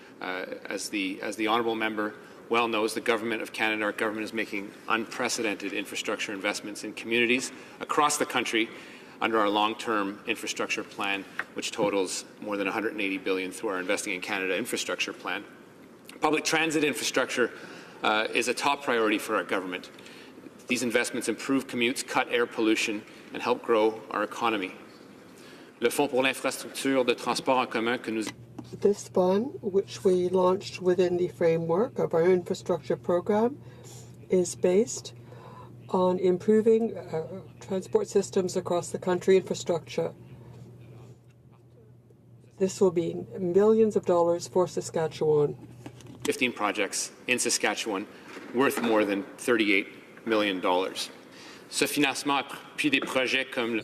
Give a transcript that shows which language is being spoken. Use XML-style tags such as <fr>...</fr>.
<en>As the honourable member well knows, the Government of Canada, our government, is making unprecedented infrastructure investments in communities across the country under our long-term infrastructure plan, which totals more than $180 billion through our Investing in Canada infrastructure plan. Public transit infrastructure is a top priority for our government. These investments improve commutes, cut air pollution, and help grow our economy.</en> <fr>Le Fonds pour l'infrastructure de transport en commun que nous...</fr> <en>This fund, which we launched within the framework of our infrastructure program, is based on improving transport systems across the country infrastructure. This will be millions of dollars for Saskatchewan. 15 projects in Saskatchewan worth more than $38 million.</en> <fr>Ce financement a appuyé des projets comme...</fr>